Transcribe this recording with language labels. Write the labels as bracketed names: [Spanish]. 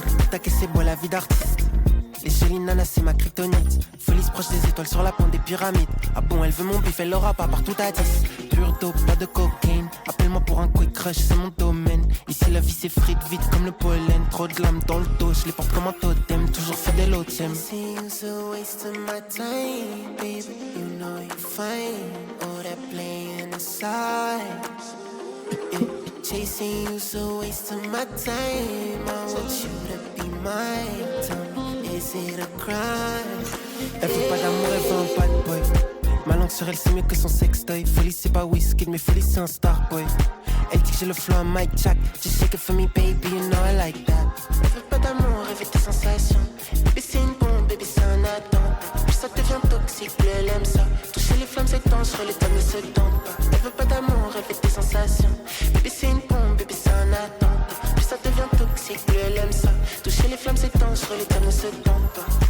[French] taquet, c'est beau la vie d'artiste. Les jolies nanas, c'est ma kryptonite. Folie se proche des étoiles sur la pointe des pyramides. Ah bon, elle veut mon bif, elle l'aura pas partout à 10. Pure dope, pas de cocaine. Appelle-moi pour un [English] quick crush, [French] c'est mon domaine. Ici la vie c'est frite vite comme le pollen. Trop de lames dans le dos, je les porte comme un totem. Toujours fidèle au thème. [English] Seems a waste of my time, baby. You know you fine. All that playing inside. Chasing you's a waste of my time. I want you to be mine. Tell me, is it a crime? [French] Elle veut pas d'amour, elle veut un bad boy. Ma langue sur elle, c'est mieux que son sextoy. Folie, c'est pas whisky, mais folie, c'est un star boy. Elle dit que j'ai le flow à Mike Jack. [English] Just shake it for me, baby, you know I like that. [French] Elle veut pas d'amour, elle veut des sensations. Baby, c'est une bombe, baby, c'est un attentat. Puis ça devient toxique, plus elle aime ça. Toucher les flammes, c'est dangereux, les tables ne se tentent pas. Elle veut pas d'amour, elle veut des sensations. Baby, c'est une bombe, baby, c'est un attentat. Puis ça devient toxique, plus elle aime ça. Toucher les flammes, c'est dangereux, les tables ne se tentent pas.